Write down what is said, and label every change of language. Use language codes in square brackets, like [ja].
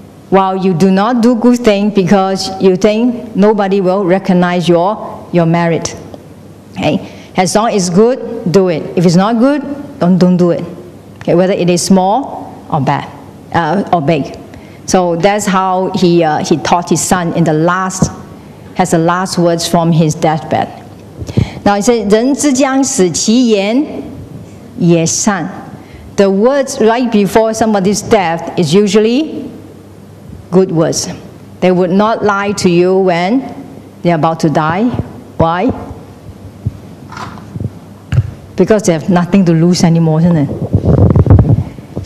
[en] while you do not do good thing because you think nobody will recognize your merit. Okay? As long as it's good, do it. If it's not good, don't do it. Okay? Whether it is small or bad or big. So that's how he taught his son in the last words from his deathbed. Now he said, [zh] 人之将死，其言也善. [en] The words right before somebody's death is usually good words. They would not lie to you when they're about to die. Why? Because they have nothing to lose anymore, isn't it?